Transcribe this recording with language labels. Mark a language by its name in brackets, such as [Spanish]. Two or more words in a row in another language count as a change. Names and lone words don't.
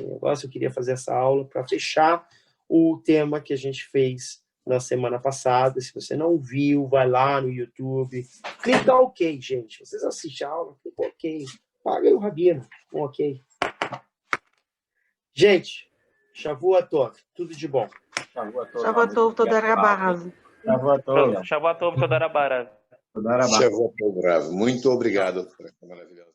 [Portuguese] Eu queria fazer essa aula para fechar o tema que a gente fez na semana passada. Se você não viu, vai lá no YouTube. Clica OK, gente. Vocês assistem a aula, clica OK. Paga aí o rabino. OK. Gente, [Hebrew] שבוע טוב. [Portuguese] Tudo de bom. [Hebrew] שבוע טוב, תודה רבה. שבוע טוב, תודה רבה. שבוע טוב, רב. [Portuguese] Muito obrigado por essa maravilhosa.